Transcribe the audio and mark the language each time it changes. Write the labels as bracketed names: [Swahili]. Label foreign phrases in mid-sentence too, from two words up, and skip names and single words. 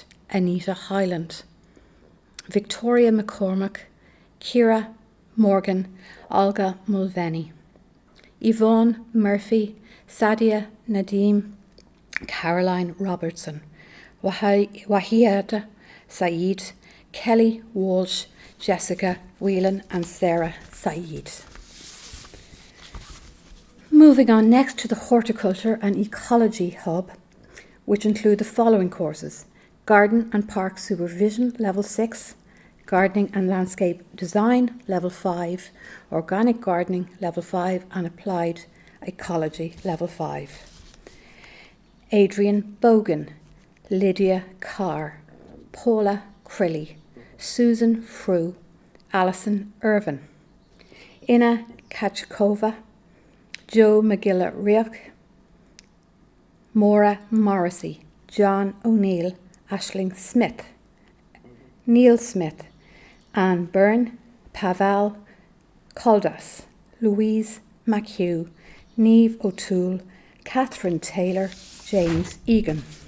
[English] Anita Hyland, Victoria McCormack, Ciara Morgan, Olga Mulvaney, Yvonne Murphy, Sadia Nadeem, Caroline Robertson, Wahiada Saeed, Kelly Walsh, Jessica Whelan and Sarah Saeed. Moving on next to the Horticulture and Ecology Hub, which include the following courses: Garden and Park Supervision Level 6, Gardening and Landscape Design Level 5, Organic Gardening Level 5 and Applied Ecology Level 5. Adrian Bogan, Lydia Carr, Paula Crilly, Susan Frew, Alison Irvin, Ina Kachkova, Joe McGilla-Rioch, Maura Morrissey, John O'Neill, Aisling Smith, Neil Smith, Anne Byrne, Pavel Caldas, Louise McHugh, Niamh O'Toole, Catherine Taylor, James Egan.